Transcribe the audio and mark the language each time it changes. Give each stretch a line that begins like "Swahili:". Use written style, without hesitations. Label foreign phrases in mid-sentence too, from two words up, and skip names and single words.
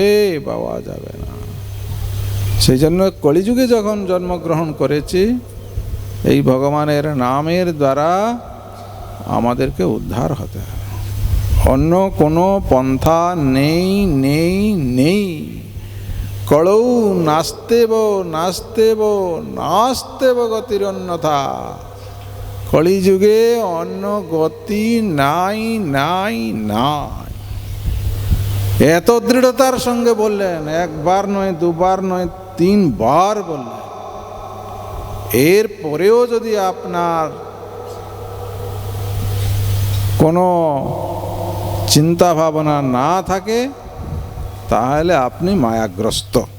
Bangla: পাওয়া যাবে না। সেই জন্য কলিযুগে যখন জন্মগ্রহণ করেছি, এই ভগবানের নামের দ্বারা আমাদেরকে উদ্ধার হতে হবে। অন্য কোনো পন্থা নেই নেই নেই।
Sanskrit: কলৌ নাস্তেব নাস্তেব নাস্তেব গতির অন্যথা।
Bangla: কলিযুগে অন্য গতি নাই নাই নাই। এত দৃঢ়তার সঙ্গে বললেন, একবার নয়, দুবার নয়, 3 বার বললেন। এর পরেও যদি আপনার কোনো চিন্তা ভাবনা না থাকে, তাহলে আপনি মায়াগ্রস্ত।